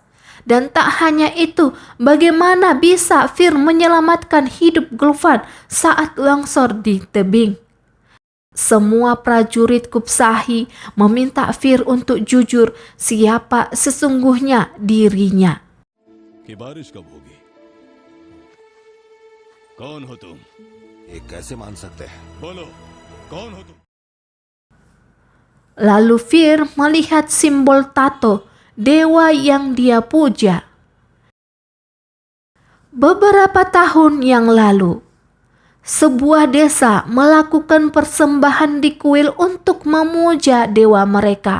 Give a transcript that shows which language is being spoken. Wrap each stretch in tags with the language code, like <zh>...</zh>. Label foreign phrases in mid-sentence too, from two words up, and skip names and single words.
<id>Dan tak hanya itu, bagaimana bisa Fir menyelamatkan hidup Gulfan saat longsor di tebing? Semua prajurit Kupsahi meminta Fir untuk jujur siapa sesungguhnya dirinya.</id> <hi>कि बारिश कब होगी? कौन हो तुम? ये कैसे मान सकते हैं? बोलो, कौन हो तुम?</hi> <id>Lalu Fir melihat simbol tato dewa yang dia puja. Beberapa tahun yang lalu, sebuah desa melakukan persembahan di kuil untuk memuja dewa mereka.</id>